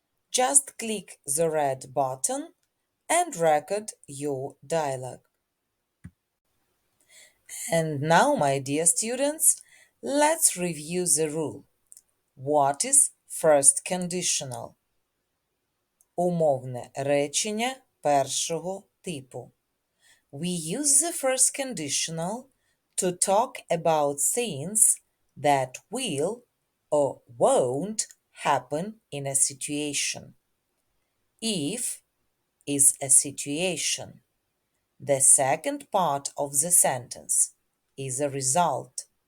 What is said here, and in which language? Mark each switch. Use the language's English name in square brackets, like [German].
[English] Just click the red button and record your dialogue. And now, my dear students, let's review the rule. What is first conditional? [Ukrainian] Умовне речення першого типу. [English] We use the first conditional to talk about things that will or won't happen in a situation. If is a situation. The second part of the sentence is a result.